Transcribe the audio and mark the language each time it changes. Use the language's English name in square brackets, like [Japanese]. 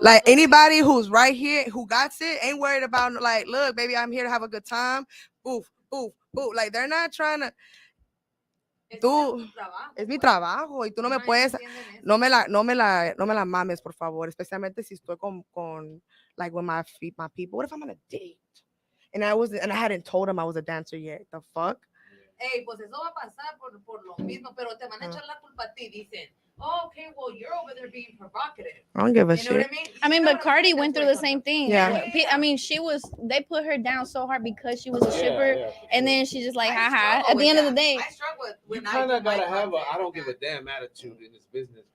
[English] like anybody who's right here who got it ain't worried about like, look, baby, I'm here to have a good time. Oof, oof, oof. Like they're not trying to. [Spanish] Tú, es mi trabajo y tú no me puedes, no me la mames, por favor, especialmente si estoy con [English] like with my people. What if I'm on a date? And I hadn't told him I was a dancer yet. The fuck? [Spanish] Ey, pues eso va a pasar por lo mismo, pero te van a echar la culpa a ti. Dicen, [English] oh, okay, well, you're over there being provocative. I don't give a You know what shit. I mean? I mean, You know but Cardi went through the same thing. Yeah. I mean, they put her down so hard because she was a stripper, and then she's just like, haha. At the end of the day, I struggle with You kind of gotta have a I don't give a damn attitude in this business.